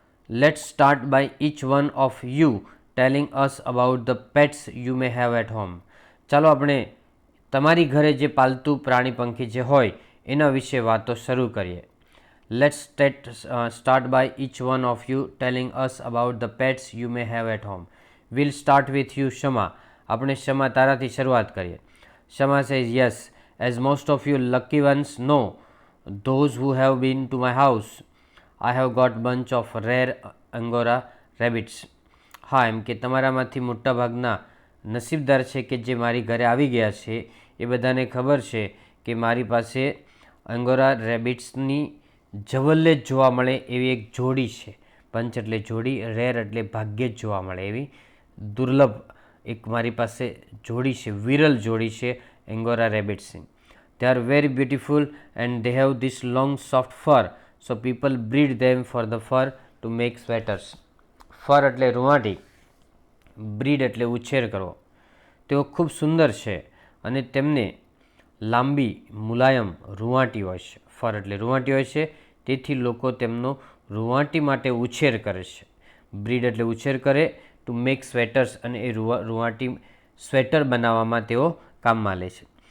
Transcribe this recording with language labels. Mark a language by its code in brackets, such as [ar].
[en] let's start by each one of you telling us about the pets you may have at home, [gu] ચાલો આપણે તમારી ઘરે જે પાલતુ પ્રાણી પંખી જે હોય એના વિશે વાતો શરૂ કરીએ. [en] Let's start by each one of you telling us about the pets you may have at home. Will start with you [gu] Shama, આપણે શમા તારાથી શરૂઆત કરીએ. [en] Shama says yes, as most of you lucky ones know, those who have been to my house, I have got bunch of rare Angora rabbits. [gu] હા, એમ કે તમારામાંથી મોટાભાગના નસીબદાર છે કે જે મારી ઘરે આવી ગયા છે, એ બધાને ખબર છે કે મારી પાસે એંગોરા રેબિટ્સની જવલ્લે જ જોવા મળે એવી એક જોડી છે. પંચ એટલે જોડી, રેર એટલે ભાગ્યે જ જોવા મળે એવી દુર્લભ એક મારી પાસે જોડી છે, વિરલ જોડી છે એંગોરા રેબિટ્સની. [en] They are very beautiful and they have this long soft fur, so people breed them for the fur to make sweaters. [gu] ફર એટલે રૂંવાટી, બ્રીડ એટલે ઉછેર કરવો. તેઓ ખૂબ સુંદર છે અને તેમને લાંબી મુલાયમ રૂંવાટી હોય છે. ફર એટલે રૂંવાટી હોય છે, તેથી લોકો તેમનો રૂંવાટી માટે ઉછેર કરે છે. બ્રીડ એટલે ઉછેર કરે, [en] to make sweaters [gu] અને એ રૂંવાટી સ્વેટર બનાવવામાં તેઓ કામમાં લે છે.